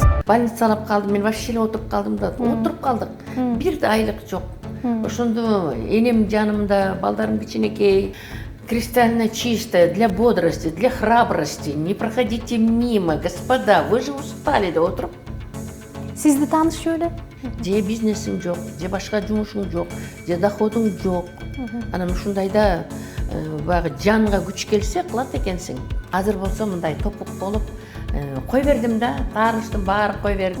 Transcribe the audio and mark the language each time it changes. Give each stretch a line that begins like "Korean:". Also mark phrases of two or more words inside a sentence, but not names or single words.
Kyrgyz: больницалап калдым, мен вообще эле отуруп калдым да, отуруп калдык. Бир да айлык жок. Ошондо энем жанымда, балдарым кичинекей.
Russian: Кристально чисто, для бодрости, для храбрости. Не проходите мимо, господа, вы же устали
Kyrgyz: деп отуруп. Сизди таанышчу эле? Же бизнесиң жок, же башка жумушуң жок, же доходуң жок. Анан ушундайда баягы жанга күч келсе кылат экенсиң. Азыр болсо мындай топук болуп, кой бердим да, тааныштым баары кой бердим.